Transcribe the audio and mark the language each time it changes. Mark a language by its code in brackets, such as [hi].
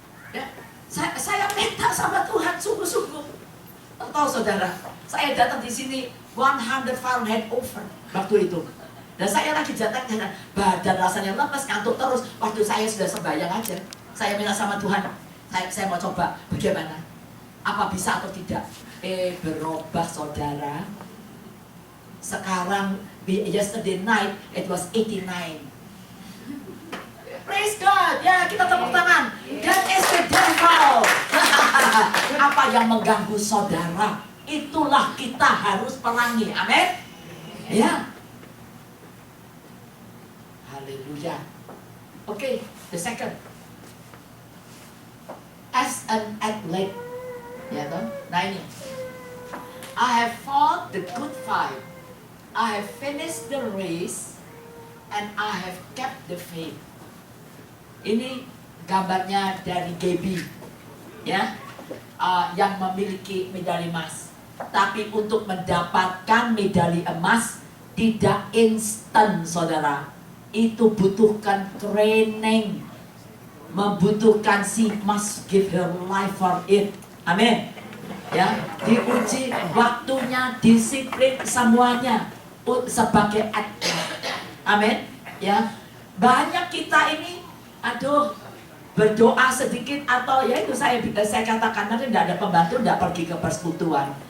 [id] Ya, saya minta sama Tuhan sungguh-sungguh. Tahu saudara, saya datang di sini 100 Fahrenheit over waktu itu. Dan saya lagi jalan, badan rasanya lemes, ngantuk terus. Waktu saya sudah sembahyang aja, saya minta sama Tuhan, saya mau coba bagaimana, apa bisa atau tidak. Berubah saudara. Sekarang [en] yesterday night it was 89. Praise God, [id] ya kita tepuk tangan. [en] That is the devil. [id] Apa yang mengganggu saudara, itulah kita harus perangi. Amin. Ya. [en] Haleluya. Okay, the second. As an athlete, [id] ya toh. Nah ini. [en] I have fought the good fight. I have finished the race, and I have kept the faith. [id] Ini gambarnya dari Gaby, ya, yang memiliki medali emas. Tapi untuk mendapatkan medali emas tidak instan, saudara. Itu butuhkan training, membutuhkan, [en] she must give her life for it. [id] Amin. Ya, diuji waktunya, disiplin semuanya sebagai atlet. Amin. Ya, banyak kita ini, aduh, berdoa sedikit atau ya itu saya katakan nanti tidak ada pembantu, tidak pergi ke persekutuan.